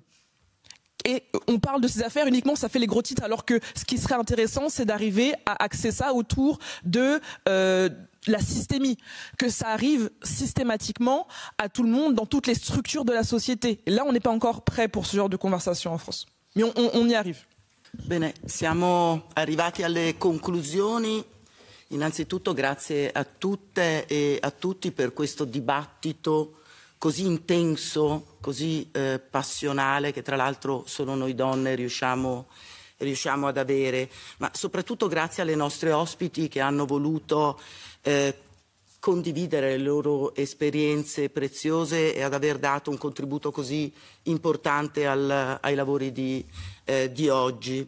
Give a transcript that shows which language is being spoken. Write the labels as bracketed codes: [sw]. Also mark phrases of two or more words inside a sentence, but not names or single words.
[fr] Et on parle de ces affaires uniquement, ça fait les gros titres, alors que ce qui serait intéressant, c'est d'arriver à axer ça autour de la systémie, que ça arrive systématiquement à tout le monde, dans toutes les structures de la société. Et là, on n'est pas encore prêt pour ce genre de conversation en France. Mais on y arrive. [it] Bene, siamo arrivati alle conclusioni. Innanzitutto grazie a tutte e a tutti per questo dibattito così intenso, così passionale, che tra l'altro solo noi donne riusciamo ad avere, ma soprattutto grazie alle nostre ospiti che hanno voluto condividere le loro esperienze preziose e ad aver dato un contributo così importante ai lavori di oggi.